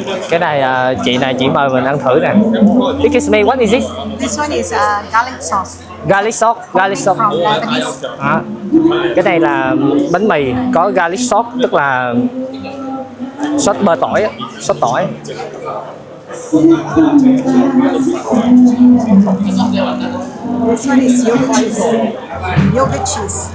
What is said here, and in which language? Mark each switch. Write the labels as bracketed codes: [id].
[vi] Cái này chị này chỉ mời mình ăn thử nè. [en] Excuse me, what is this? This one is garlic sauce. Garlic sauce, garlic sauce. From Lebanese. [vi] Cái này là bánh mì có garlic sauce, tức là sốt bơ tỏi, sốt tỏi. [en] This one is yogurt cheese.